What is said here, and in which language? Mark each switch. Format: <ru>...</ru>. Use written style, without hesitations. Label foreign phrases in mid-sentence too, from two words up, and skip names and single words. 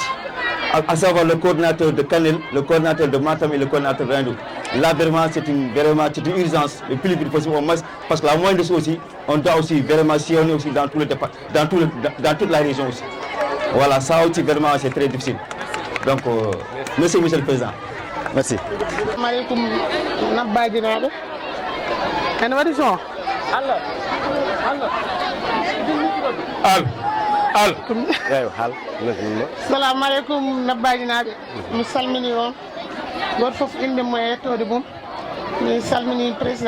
<fr>À savoir le coordinateur de Kanel, le coordinateur de Matam et le coordinateur de Rindou. Là, vraiment, c'est une urgence, le plus vite possible, parce que la moindre chose aussi, on doit aussi vraiment sillonner aussi dans tout le dans toute la région aussi. Voilà, ça aussi, vraiment, c'est très difficile. Donc, merci, monsieur le président. Merci.</fr> <ar>السلام عليكم</ar> <ff>nabbaji naɓe mi salmini on goto foof inde mo e yettode mum mi salmini président</ff>